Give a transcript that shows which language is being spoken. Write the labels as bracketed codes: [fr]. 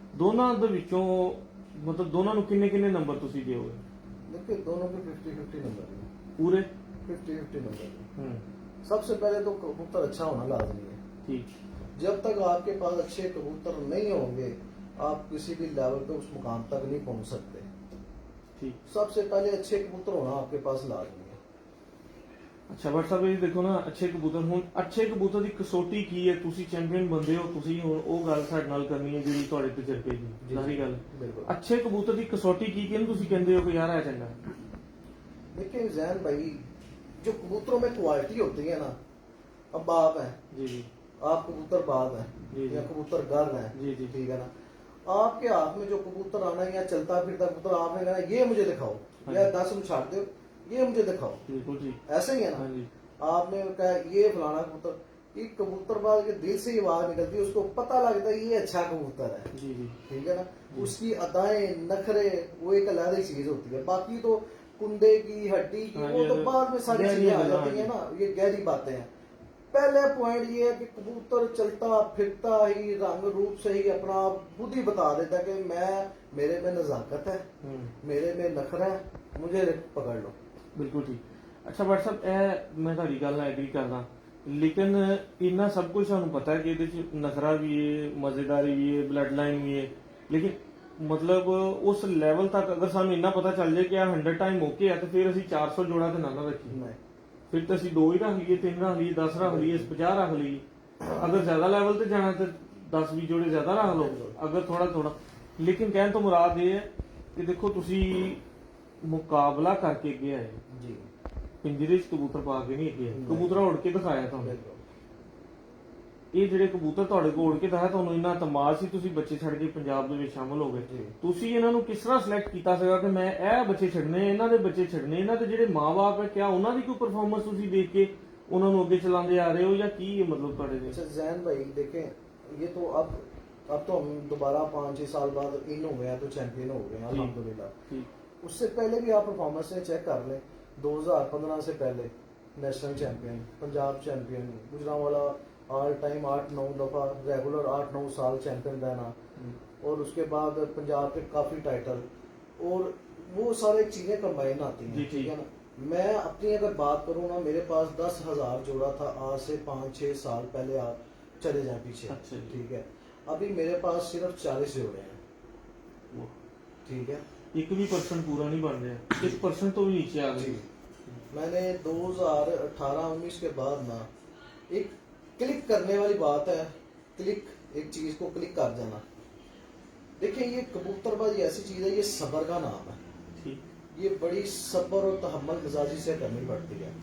[pa] ਦੋਨਾਂ ਦੇ ਵਿੱਚੋਂ ਮਤਲਬ ਦੋਨਾਂ ਨੂੰ ਕਿੰਨੇ ਕਿੰਨੇ ਨੰਬਰ ਤੁਸੀਂ ਦਿਓਗੇ? [hi] देखिए दोनों के 50-50 नंबर है। पूरे 50-50 नंबर है। सबसे पहले तो कबूतर अच्छा होना लाजमी है। ठीक। जब तक आपके पास अच्छे कबूतर नहीं होंगे आप किसी भी लेवल पे उस मुकाम तक नहीं पहुंच सकते। ठीक। सबसे पहले अच्छे कबूतर होना आपके पास लाजमी है। [pa] ਅੱਛਾ ਬਟ ਸਾਹਿਬ, ਇਹ ਦੇਖੋ ਨਾ, ਅੱਛੇ ਕਬੂਤਰ, ਹੁਣ ਅੱਛੇ ਕਬੂਤਰ ਦੀ ਕਸੌਟੀ ਕੀ ਹੈ? ਤੁਸੀਂ ਚੈਂਪੀਅਨ ਬੰਦੇ ਹੋ, ਤੁਸੀਂ ਹੁਣ ਉਹ ਗੱਲ ਸਾਡੇ ਨਾਲ ਕਰਨੀ ਹੈ ਜਿਹੜੀ ਤੁਹਾਡੇ ਤਜਰਬੇ ਦੀ ਸਾਰੀ ਗੱਲ। [hi] बिल्कुल। [pa] ਅੱਛੇ ਕਬੂਤਰ ਦੀ ਕਸੌਟੀ ਕੀ, ਕਿਹਨੂੰ ਤੁਸੀਂ ਕਹਿੰਦੇ ਹੋ ਕਿ ਯਾਰ ਆ ਚੰਗਾ? [hi] देखिए जैन भाई, जो कबूतरों में क्वालिटी होती है ना, अब बाप है, जी जी आप कबूतर बाप है जी, या कबूतर गर्ल है, जी जी, ठीक है ना, आपके हाथ में जो कबूतर आना या चलता फिरता कबूतर, आपने कहना ये मुझे दिखाओ या 10 में छाट दो, ये मुझे दिखाओ, बिल्कुल जी, ऐसा ही है ना। हाँ जी, आपने कहा ये फलाना कबूतर, ये कबूतरबाज के दिल से ही आवाज निकलती है, उसको पता लगता है ये अच्छा कबूतर है, जी जी, ठीक है ना। उसकी अदाएं, नखरे, वो एक अलग ही चीज होती है। बाकी तो कुंडे की, हड्डी की, हाँ, वो ये तो बाद में सारी गहरी चीजें आ बात जाती है ना, ये गहरी बातें हैं। पहले पॉइंट ये है कि कबूतर चलता फिरता ही रंग रूप से ही अपना खुद ही बता देता है कि मैं, मेरे में नजाकत है, मेरे में नखरा है, मुझे पकड़ लो। [pa] ਬਿਲਕੁਲ ਠੀਕ। ਅੱਛਾ ਬਟ ਸਾਹਿਬ, ਇਹ ਮੈਂ ਤੁਹਾਡੀ ਗੱਲ ਨਾਲ ਐਗਰੀ ਕਰਦਾ, ਲੇਕਿਨ ਇੰਨਾ ਸਭ ਕੁਝ ਸਾਨੂੰ ਪਤਾ ਹੈ ਕਿ ਇਹਦੇ ਚ ਨਖਰਾ ਵੀ ਹੈ, ਮਜ਼ੇਦਾਰੀ ਵੀ ਹੈ, ਬਲੱਡ ਲਾਈਨ ਵੀ ਹੈ, ਲੇਕਿਨ ਮਤਲਬ ਉਸ ਲੈਵਲ ਤੱਕ ਅਗਰ ਸਾਨੂੰ ਇੰਨਾ ਪਤਾ ਚੱਲ ਜਾਏ ਕਿ ਆ 100 ਟਾਈਮ ਓਕੇ ਹੈ, ਤੇ ਫਿਰ ਅਸੀਂ 400 ਜੋੜਾ ਤੇ ਨਾ ਰੱਖੀਏ, [hi] नहीं, [pa] ਫਿਰ ਤਾਂ ਅਸੀਂ 2 ਹੀ ਰੱਖ ਲਈਏ, 3 ਰੱਖ ਲਈਏ, 10 ਰੱਖ ਲਈਏ, 50 ਰੱਖ ਲਈਏ। ਅਗਰ ਜ਼ਿਆਦਾ ਲੈਵਲ ਤੇ ਜਾਣਾ ਤੇ 10-20 ਜੋੜੇ ਜ਼ਿਆਦਾ ਰੱਖ ਲਓ, ਅਗਰ ਥੋੜਾ ਥੋੜਾ। ਲੇਕਿਨ ਕਹਿਣ ਤੋਂ ਮੁਰਾਦ ਇਹ ਹੈ ਕਿ ਦੇਖੋ ਤੁਸੀਂ ਮੁਕਾਬਲਾ ਕਰਕੇ ਅੱਗੇ ਆਏ, [hi] जी [pa] ਪਿੰਜਰੇ 'ਚ ਕਬੂਤਰ ਪਾ ਕੇ ਨਹੀਂ ਅੱਗੇ ਆਏ, ਕਬੂਤਰ ਉੜ ਕੇ ਦਿਖਾਇਆ ਤੁਹਾਨੂੰ। [hi] बिल्कुल। [pa] ਇਹ ਜਿਹੜੇ ਕਬੂਤਰ ਤੁਹਾਡੇ ਕੋਲ ਉੜ ਕੇ ਦਿਖਾਇਆ, ਤੁਹਾਨੂੰ ਇੰਨਾ ਤਮਾਜ਼ ਸੀ, ਤੁਸੀਂ ਬੱਚੇ ਛੱਡ ਕੇ ਪੰਜਾਬ ਦੇ ਵਿੱਚ ਸ਼ਾਮਲ ਹੋ ਗਏ। ਜੀ। ਤੁਸੀਂ ਇਹਨਾਂ ਨੂੰ ਕਿਸ ਤਰ੍ਹਾਂ ਸਿਲੈਕਟ ਕੀਤਾ ਸੀਗਾ ਕਿ मैं ਇਹ ਬੱਚੇ ਛੱਡਨੇ, ਇਹਨਾਂ ਦੇ ਬੱਚੇ ਛੱਡਨੇ, ਇਹਨਾਂ ਦੇ ਜਿਹੜੇ ਮਾਂ-ਬਾਪ ਹੈ, ਕਿਆ ਉਹਨਾਂ ਦੀ ਕੋਈ ਪਰਫਾਰਮੈਂਸ ਤੁਸੀਂ ਦੇਖ ਕੇ ਉਹਨਾਂ ਨੂੰ ਅੱਗੇ ਚਲਾਉਂਦੇ ਆ ਰਹੇ ਹੋ ਜਾਂ ਕੀ ਹੈ ਮਤਲਬ ਤੁਹਾਡੇ ਦੇ? [hi] अच्छा जैन भाई देखें, ये तो अब तो हम दोबारा 5-6 साल बाद इन हो गए हैं, तो चैंपियन हो गए हैं अल्हम्दुलिल्लाह। ठीक। उससे पहले भी आप परफॉर्मेंस में चेक कर लें, 2015 से पहले national champion, Punjab champion, Gujranwala all time 8-9 दफा रेगुलर 8-9 साल चैंपियन रहना, और उसके बाद पंजाब के काफी टाइटल, और वो सारे चीजें कंबाइन आती जी, हैं, ठीक है ना। मैं अपनी अगर बात करूँ ना, मेरे पास 10,000 जोड़ा था आज से 5-6 साल पहले, आप चले जाए पीछे, अच्छा जी। ठीक है। अभी मेरे पास सिर्फ 40 जोड़े हैं, ठीक है। [pa] ਇੱਕ ਵੀ ਪਰਸੈਂਟ ਪੂਰਾ ਨਹੀਂ ਬਣ ਰਿਹਾ, 1% ਤੋਂ ਵੀ ਨੀਚੇ ਆ ਗਏ। [hi] मैंने 2018-19 के बाद ना, एक क्लिक करने वाली बात है, क्लिक, एक चीज को क्लिक कर जाना। देखिए ये कबूतरबाजी ऐसी चीज है, ये सब्र का नाम है, ठीक ये बड़ी सब्र और तहम्मुल मिजाजी से करनी पड़ती है।